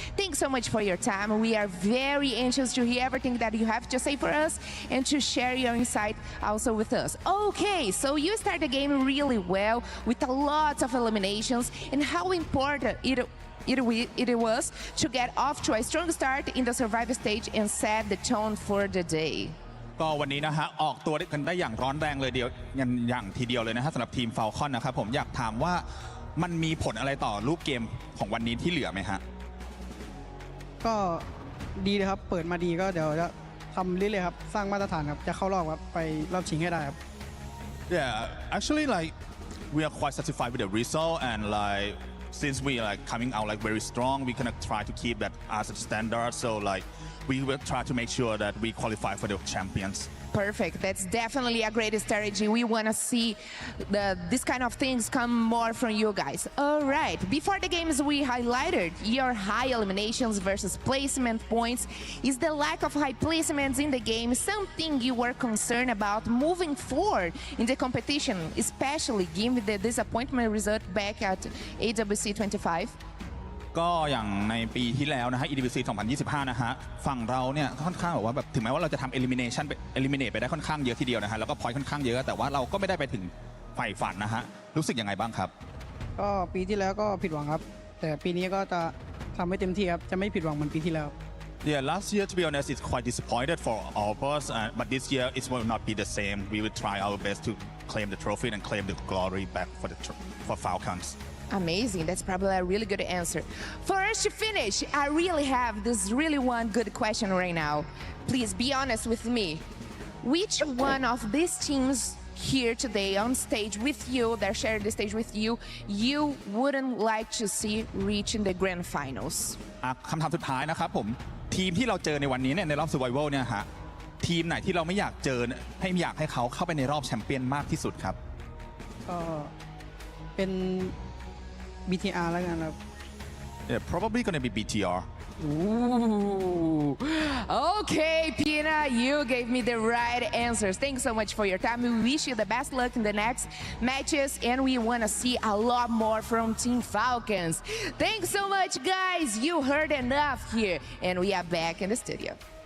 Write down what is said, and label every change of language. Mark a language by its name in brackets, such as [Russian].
[English] Thanks so much for your time. We are very anxious to hear everything that you have to say for us and to share your insight also with us. Okay, so you start the game really well with a lot of eliminations, and how important it was to get off to a strong start in the survival stage and set the tone for the day. [Thai] ก็วันนี้นะฮะออกตัวกันได้อย่างร้อนแรงเลยอย่างทีเดียวเลยนะฮะสำหรับทีม Falcon นะครับผมอยากถามว่ามันมีผลอะไรต่อรูปเกมของวันนี้ที่เหลือไหมฮะ ก็ดีเลยครับเปิดมาดีก็เดี๋ยวจะทำเรื่อยๆครับสร้างมาตรฐานครับจะเข้ารอบครับไปรอบชิงให้ได้ครับ [English] Yeah, actually like we are quite satisfied with the result and like since we like coming out like very strong, we gonna try to keep that as a standard. So like we will try to make sure that we qualify for the champions. Perfect. That's definitely a great strategy. We want to see this kind of things come more from you guys. All right. Before the games, we highlighted your high eliminations versus placement points. Is the lack of high placements in the game something you were concerned about moving forward in the competition, especially given the disappointment result back at EWC 25? [Thai] ก็อย่างในปีที่แล้วนะฮะ EWC 2025 นะฮะฝั่งเราเนี่ยค่อนข้างว่าแบบถึงแม้ว่าเราจะทำ eliminate ไปได้ค่อนข้างเยอะทีเดียวนะฮะแล้วก็ point ค่อนข้างเยอะแต่ว่าเราก็ไม่ได้ไปถึงใฝ่ฝันนะฮะรู้สึกยังไงบ้างครับ ก็ปีที่แล้วก็ผิดหวังครับแต่ปีนี้ก็จะทำให้เต็มที่ครับจะไม่ผิดหวังเหมือนปีที่แล้ว [English] Yeah, last year to be honest, it's quite disappointed for all of us, but this year it will not be the same. We will try our best to claim the trophy and claim the glory back for Falcons. Amazing. That's probably a really good answer. For us to finish, I really have this really one good question right now. Please be honest with me. Which one of these teams here today on stage with you, that share the stage with you, you wouldn't like to see reach in the grand finals? [Thai] คำถามสุดท้ายนะครับผมทีมที่เราเจอในวันนี้เนี่ยในรอบ Survival เนี่ยฮะทีมไหนที่เราไม่อยากเจออยากให้เขาเข้าไปในรอบแชมเปี้ยนมากที่สุดครับ ก็เป็น BTR แล้วกันครับ [English] Yeah, probably gonna be BTR. Ooh. Okay, Pina, you gave me the right answers. Thanks so much for your time. We wish you the best luck in the next matches, and we want to see a lot more from Team Falcons. Thanks so much, guys. You heard enough here, and we are back in the studio.